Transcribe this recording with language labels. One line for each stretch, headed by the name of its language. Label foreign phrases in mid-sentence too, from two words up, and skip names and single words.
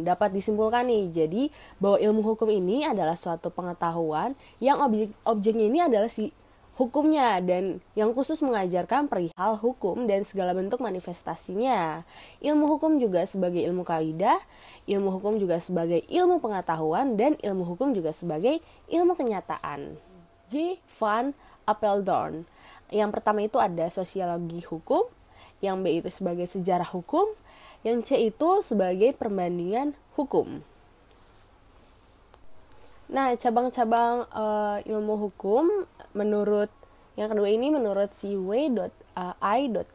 Indonesian: Dapat disimpulkan nih, jadi bahwa ilmu hukum ini adalah suatu pengetahuan yang objeknya ini adalah si hukumnya dan yang khusus mengajarkan perihal hukum dan segala bentuk manifestasinya. Ilmu hukum juga sebagai ilmu kaidah, ilmu hukum juga sebagai ilmu pengetahuan, dan ilmu hukum juga sebagai ilmu kenyataan. J. Van Apeldoorn. Yang pertama itu ada sosiologi hukum, yang B itu sebagai sejarah hukum, yang C itu sebagai perbandingan hukum. Nah, cabang-cabang ilmu hukum menurut yang kedua ini menurut C.W.I.G.